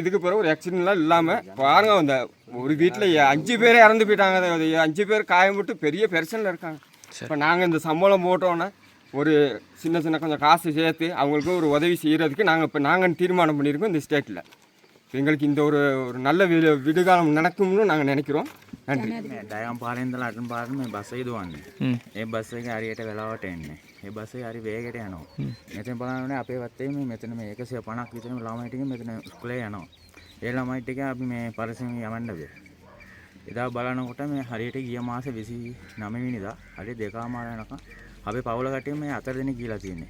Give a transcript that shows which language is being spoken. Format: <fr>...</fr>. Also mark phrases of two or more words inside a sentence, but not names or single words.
<ta>இதுக்கு பிறகு ஒரு ஆக்சிடென்ட்லாம் இல்லாமல் பாருங்க, அந்த ஒரு வீட்டில் 5 பேரே இறந்து போயிட்டாங்க. 5 பேர் காயம்பட்டு பெரிய பிரச்சனையில் இருக்காங்க. இப்போ நாங்கள் இந்த சம்பளம் போட்டோன்னே ஒரு சின்ன கொஞ்சம் காசு சேர்த்து அவங்களுக்கு ஒரு உதவி செய்கிறதுக்கு நாங்கள் தீர்மானம் பண்ணியிருக்கோம் இந்த ஸ்டேட்டில். எங்களுக்கு இந்த ஒரு நல்ல விடுகாலம் நடக்கும்னு நாங்கள் நினைக்கிறோம். நன்றி.</ta> <si>ඩයම් පාරෙන් ඉඳලා අටන් පාරට මේ බස් එක දුවන්නේ. ඒ බස් එක හරියට වෙලාවට එන්නේ. ඒ බස් එක හරි වේගයට යනවා. මෙතන බලනනේ අපේ වත්තේ මෙතන මේ 150ක් විතර ළමයි ටික මෙතන ඉස්කෝලේ යනවා. ඒ ළමයි ටික අපි මේ පරිසරයෙන් යවන්න බෑ. එදා බලනකොට මේ හරියට ගිය මාසේ 29 වෙනිදා හරිය 2:00 යනකම් අපේ පවුල කට්ටිය මේ 4 දෙනෙක් ගිහලා තියෙන්නේ.</si>